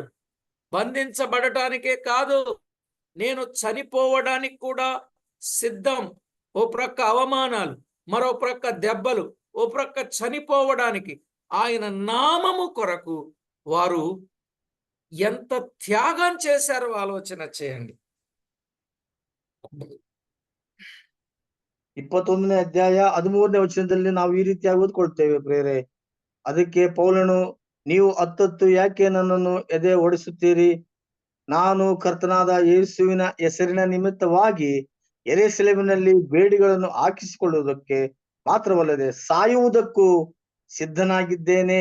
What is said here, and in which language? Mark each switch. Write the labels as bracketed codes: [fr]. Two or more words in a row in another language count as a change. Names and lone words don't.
[te] బంధించబడటానికే కాదు, నేను చనిపోవడానికి కూడా సిద్ధం. ఓ ప్రక్క అవమానాలు, మరో ప్రక్క దెబ్బలు, ఓ ప్రక్క చనిపోవడానికి ఆయన నామము కొరకు వారు ఎంత త్యాగం చేశారో ఆలోచన చేయండి. [kn] 21ನೇ ಅಧ್ಯಾಯ 13ನೇ ವಚನದಲ್ಲಿ ನಾವು ಈ ರೀತಿಯಾಗಿ ಓದ್ಕೊಳ್ತೇವೆ ಪ್ರಿಯರೇ. ಅದಕ್ಕೆ ಪೌಲನು, ನೀವು ಹತ್ತತ್ತು ಯಾಕೆ ನನ್ನನ್ನು ಎದೆ ಓಡಿಸುತ್ತೀರಿ? ನಾನು ಕರ್ತನಾದ ಯೇಸುವಿನ ಹೆಸರಿನ ನಿಮಿತ್ತವಾಗಿ ಯೆರೂಸಲೇಮಿನಲ್ಲಿ ಬೇಡಿಗಳನ್ನು ಹಾಕಿಸಿಕೊಳ್ಳುವುದಕ್ಕೆ ಮಾತ್ರವಲ್ಲದೆ ಸಾಯುವುದಕ್ಕೂ ಸಿದ್ಧನಾಗಿದ್ದೇನೆ.